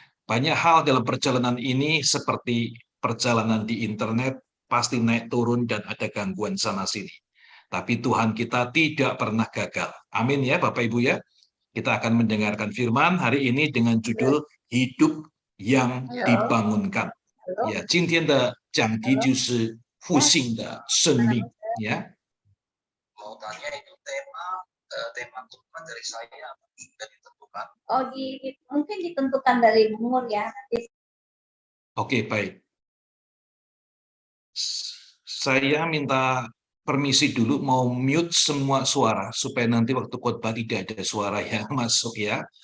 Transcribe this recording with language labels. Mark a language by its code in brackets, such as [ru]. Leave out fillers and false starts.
[id] Banyak hal dalam perjalanan ini seperti perjalanan di internet pasti naik turun dan ada gangguan sana sini. Tapi Tuhan kita tidak pernah gagal. Amin ya Bapak Ibu ya. Kita akan mendengarkan firman hari ini dengan judul Hidup yang Dibangunkan. [zh] Ya, 今天的讲题就是复兴的生命ya. [id] Mau tanya itu tema Tuhan dari saya sudah ditentukan. Oh, mungkin ditentukan dari umur ya. Oke, baik. Saya minta permisi dulu mau mute semua suara supaya nanti waktu khotbah tidak ada suara yang masuk ya.